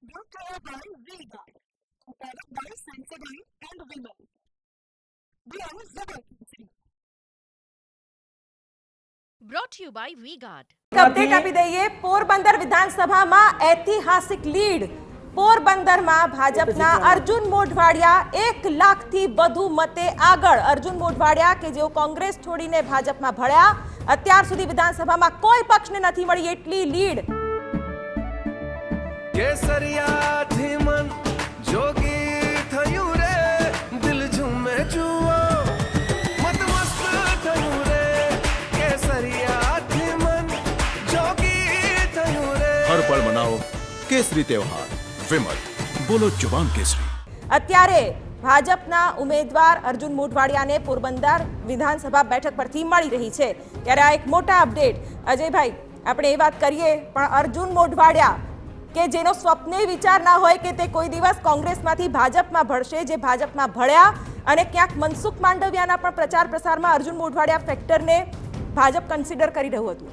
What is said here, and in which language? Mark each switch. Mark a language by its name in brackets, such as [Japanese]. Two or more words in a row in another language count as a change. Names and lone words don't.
[English] brought to you by V-Guard, powered by Sensodyne and Vimal. We are Zubaki. Brought to you by V-Guard. [Gujarati] અપડેટ આપી દઈએ. પોરબંદર વિધાનસભામાં ઐતિહાસિક લીડ. પોરબંદરમાં ભાજપના અર્જુન મોઢવાડિયા 1 લાખથી વધુ મતે આગળ. અર્જુન મોઢવાડિયા કે જેઓ કોંગ્રેસ છોડીને ભાજપમાં ભળ્યા, અત્યાર સુધી વિધાનસભામાં કોઈ પક્ષને નથી મળી એટલી લીડ. કેસરિયાથી મન જોગી થયું રે, દિલ ઝૂમે જુઓ મત મસ્ત થયું રે. કેસરિયાથી મન જોગી થયું રે. [Hindi] हर पल मनाओ केसरी त्योहार. विमल, बोलो जुबान केसरी. [Gujarati] અત્યારે ભાજપના ઉમેદવાર અર્જુન મોઢવાડિયાને પોરબંદર વિધાનસભા બેઠક પરથી મળી રહી છે. ત્યારે આ એક મોટા અપડેટ. અજયભાઈ, આપણે એ વાત કરીએ, પણ અર્જુન મોઢવાડિયા કે જેનો સ્વપ્ને વિચાર ના હોય કે તે કોઈ દિવસ કોંગ્રેસમાંથી ભાજપમાં ભળશે, જે ભાજપમાં ભળ્યા અને ક્યાંક મનસુખ માંડવિયાના પણ પ્રચાર પ્રસારમાં અર્જુન મોઢવાડિયા ફેક્ટરને ભાજપ કન્સિડર કરી રહ્યું હતું.